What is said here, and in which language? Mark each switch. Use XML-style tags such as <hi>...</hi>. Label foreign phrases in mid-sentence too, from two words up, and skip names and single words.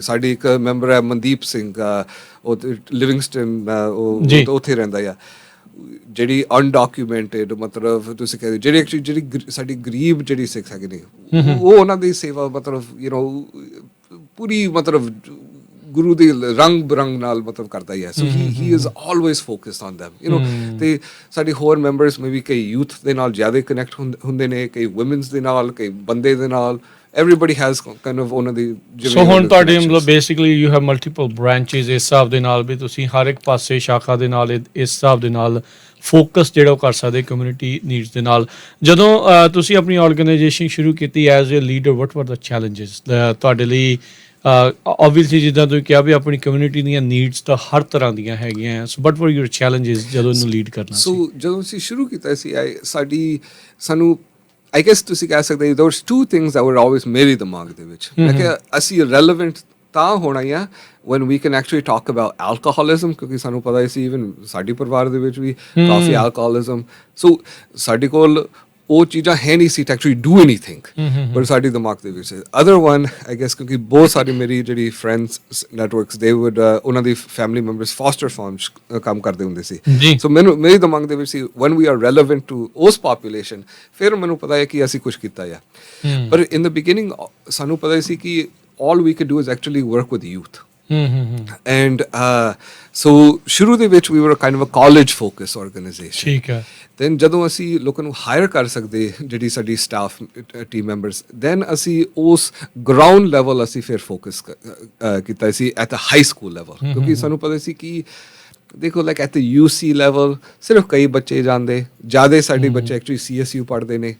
<pa>ਸਾਡੀ ਇੱਕ ਮੈਂਬਰ ਹੈ ਮਨਦੀਪ ਸਿੰਘ, ਉਹ ਲਿਵਿੰਗਸਟਨ, ਉਹ ਉੱਥੇ ਰਹਿੰਦਾ ਆ, ਜਿਹੜੀ ਅਨਡਾਕੂਮੈਂਟਡ ਮਤਲਬ ਤੁਸੀਂ ਕਹਿੰਦੇ ਜਿਹੜੀ ਸਾਡੀ ਗਰੀਬ ਜਿਹੜੀ ਸਿੱਖ ਹੈਗੇ ਨੇ, ਉਹ ਉਹਨਾਂ ਦੀ ਸੇਵਾ ਮਤਲਬ ਪੂਰੀ ਮਤਲਬ ਗੁਰੂ ਦੇ ਰੰਗ ਬਰੰਗ ਨਾਲ ਮਤਲਬ ਕਰਦਾ ਹੀ ਹੈ।</pa> <en>So he is always focused on them</en> <pa>ਤੇ ਸਾਡੇ ਹੋਰ ਮੈਂਬਰਸ ਮੇ ਵੀ ਕਈ ਯੂਥ ਦੇ ਨਾਲ ਜ਼ਿਆਦਾ ਕਨੈਕਟ ਹੁੰਦੇ ਨੇ, ਕਈ ਵੂਮਨਸ ਦੇ ਨਾਲ, ਕਈ ਬੰਦੇ ਦੇ ਨਾਲ।</pa> <en>everybody has kind of</en> <pa>ਉਹਨਾਂ ਦੀ ਸੋ ਹੁਣ ਤੁਹਾਡੇ ਮਤਲਬ</pa> <en>basically you have multiple branches.</en> <pa>ਇਸ ਹਿਸਾਬ ਦੇ ਨਾਲ ਵੀ ਤੁਸੀਂ ਹਰ ਇੱਕ ਪਾਸੇ ਸ਼ਾਖਾ ਦੇ ਨਾਲ ਇਸ ਹਿਸਾਬ ਦੇ ਨਾਲ ਫੋਕਸ ਜਿਹੜਾ ਉਹ ਕਰ ਸਕਦੇ</pa> <en>community needs</en> <pa>ਦੇ ਨਾਲ। ਜਦੋਂ ਤੁਸੀਂ ਆਪਣੀ ਆਰਗੇਨਾਈਜੇਸ਼ਨ ਸ਼ੁਰੂ ਕੀਤੀ</pa> <en>as a leader, what were the challenges</en> <pa>ਤੁਹਾਡੇ ਲਈ? ਓਬਵੀਅਸਲੀ ਜਿੱਦਾਂ ਤੁਸੀਂ ਕਿਹਾ ਵੀ ਆਪਣੀ ਕਮਿਊਨਿਟੀ ਦੀਆਂ ਨੀਡਸ ਤਾਂ ਹਰ ਤਰ੍ਹਾਂ ਦੀਆਂ ਹੈਗੀਆਂ।</pa> <en>so but were your challenges</en> <pa>ਜਦੋਂ ਇਹਨੂੰ ਲੀਡ ਕਰਨਾ ਸੀ? ਸੋ ਜਦੋਂ ਅਸੀਂ ਸ਼ੁਰੂ ਕੀਤਾ ਸੀ ਸਾਨੂੰ</pa> <en>I guess</en> <pa>ਤੁਸੀਂ ਕਹਿ ਸਕਦੇ</pa> <en>there was two things that were always</en> <pa>ਮੇਰੇ ਦਿਮਾਗ ਦੇ ਵਿੱਚ। ਮੈਂ ਕਿਹਾ ਅਸੀਂ relevant ਤਾਂ ਹੋਣਾ ਹੀ ਆ</pa> <en>when we can actually talk about alcoholism,</en> <pa>ਕਿਉਂਕਿ ਸਾਨੂੰ ਪਤਾ ਸੀ ਈਵਨ ਸਾਡੇ ਪਰਿਵਾਰ ਦੇ ਵਿੱਚ ਵੀ ਕਾਫੀ alcoholism। ਸੋ ਸਾਡੇ ਕੋਲ ਉਹ ਚੀਜ਼ਾਂ ਹੈ ਨਹੀਂ ਸੀ</pa> <en>to actually do anything,</en> <pa>ਪਰ ਸਾਡੇ ਦਿਮਾਗ ਦੇ ਵਿੱਚ।</pa> <en>other one I guess</en> <pa>ਕਿਉਂਕਿ ਬਹੁਤ ਸਾਰੀ ਮੇਰੀ ਜਿਹੜੀ</pa> <en>friends networks they would</en> <pa>ਉਹਨਾਂ ਦੀ</pa> <en>family members foster farms</en> <pa>ਕੰਮ ਕਰਦੇ ਹੁੰਦੇ ਸੀ। ਸੋ ਮੇਰੇ ਦਿਮਾਗ ਦੇ ਵਿੱਚ ਸੀ</pa> <en>when we are relevant to</en> <pa>ਉਸ population, ਫਿਰ ਮੈਨੂੰ ਪਤਾ ਹੈ ਕਿ ਅਸੀਂ ਕੁਝ ਕੀਤਾ ਆ।</pa> <en>ਪਰ in the beginning</en> <pa>ਸਾਨੂੰ ਪਤਾ ਸੀ ਕਿ</pa> <en>all we could do is actually work with youth. And so</en> <pa>ਸ਼ੁਰੂ ਦੇ ਵਿੱਚ</pa> <en>we were kind of a college focused organization.</en> <pa>ਠੀਕ ਹੈ। then ਜਦੋਂ ਅਸੀਂ ਲੋਕਾਂ ਨੂੰ ਹਾਇਰ ਕਰ ਸਕਦੇ ਜਿਹੜੀ ਸਾਡੀ</pa> <en>staff team members,</en> <pa>then ਅਸੀਂ ਉਸ</pa> <en>ground level</en> <pa>ਅਸੀਂ ਫਿਰ ਫੋਕਸ ਕੀਤਾ ਸੀ</pa> <en>at a high school level.</en> <pa>ਕਿਉਂਕਿ ਸਾਨੂੰ ਪਤਾ ਸੀ ਕਿ ਦੇਖੋ</pa> <en>like at the UC level</en> <pa>ਸਿਰਫ ਕਈ ਬੱਚੇ ਜਾਂਦੇ, ਜ਼ਿਆਦਾ ਸਾਡੇ ਬੱਚੇ ਐਕਚੁਅਲੀ CSU ਪੜ੍ਹਦੇ ਨੇ।</pa>